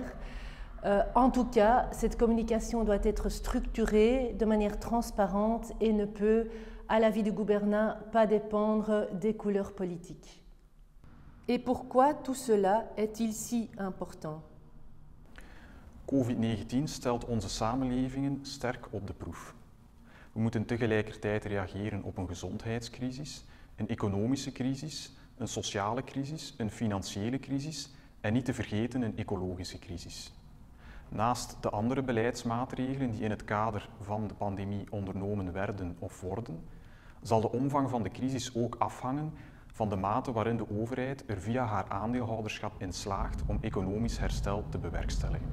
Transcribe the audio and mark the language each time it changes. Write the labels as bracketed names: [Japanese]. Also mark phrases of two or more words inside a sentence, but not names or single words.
[French] En tout cas, cette communication doit être structurée de manière transparente et ne peut, à l'avis du gouvernement, pas dépendre des couleurs politiques. Et pourquoi tout cela est-il si important? [Dutch] COVID-19 stelt onze samenlevingen sterk op de proef. We moeten tegelijkertijd reageren op een gezondheidscrisis, een economische crisis, een sociale crisis, een financiële crisis en niet te vergeten een ecologische crisis. Naast de andere beleidsmaatregelen die in het kader van de pandemie ondernomen werden of worden, zal de omvang van de crisis ook afhangen van de mate waarin de overheid er via haar aandeelhouderschap in slaagt om economisch herstel te bewerkstelligen.